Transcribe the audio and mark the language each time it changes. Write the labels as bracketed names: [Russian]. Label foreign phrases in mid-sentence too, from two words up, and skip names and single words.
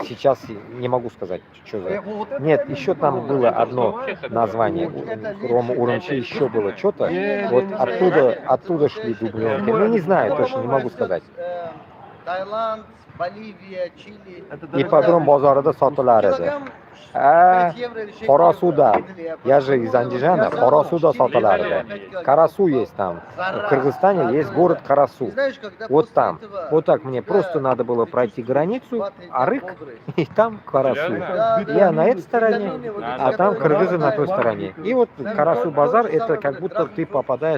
[Russian] сейчас не могу сказать, что за... Нет, еще там было одно название, кроме Урумчи еще было что-то, вот оттуда шли дубленки. Ну, не знаю, точно не могу сказать. Таиланд, Боливия, Чили. [Uzbek] Ипподром бozorida sotilar edi. [Russian] Килограмм А, 5 евро или 6 [Uzbek] Qorasuda. [Russian] евро. Я же из Андижана, [Uzbek] Qorasuda sotilar edi. [Russian] Карасу есть там. В Кыргызстане есть город Карасу. Знаешь, когда Вот после там. этого Вот так мне у тебя просто надо было пройти границу, 2-3 дня Арык, бодрый. и там Карасу. Серьезно? Я на этой стороне, Витамины вот эти, а там которые кыргызы на той хватает. стороне. И вот Карасу базар, это как будто ты попадаешь